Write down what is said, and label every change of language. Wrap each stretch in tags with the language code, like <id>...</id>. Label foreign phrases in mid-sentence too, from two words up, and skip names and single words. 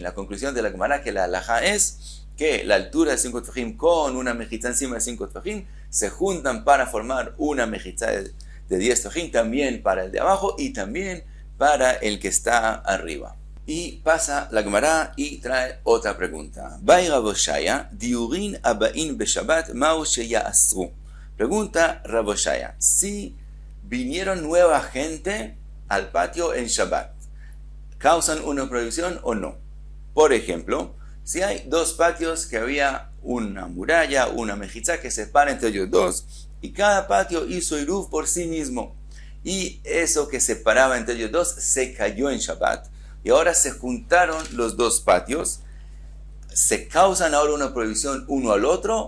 <es>La conclusión de la Gemara que la halajá es que la altura de 5 tfajim con una mejitza encima de 5 tfajim se juntan para formar una mejitza de 10 tfajim, también para el de abajo y también para el que está arriba. Y pasa la Gemara y trae otra pregunta.</es> <arc>בעי רב אושעיא, דיורין הבאין בשבת מהו שיאסרו.</arc> <es>Pregunta Rav Oshaya, si vinieron nueva gente al patio en Shabbat, ¿causan una prohibición o no? Por ejemplo, si hay dos patios que había una muralla, una mejitza que separa entre ellos dos, y cada patio hizo iruv por sí mismo, y eso que separaba entre ellos dos se cayó en Shabbat, y ahora se juntaron los dos patios, ¿se causan ahora una prohibición uno al otro?</es>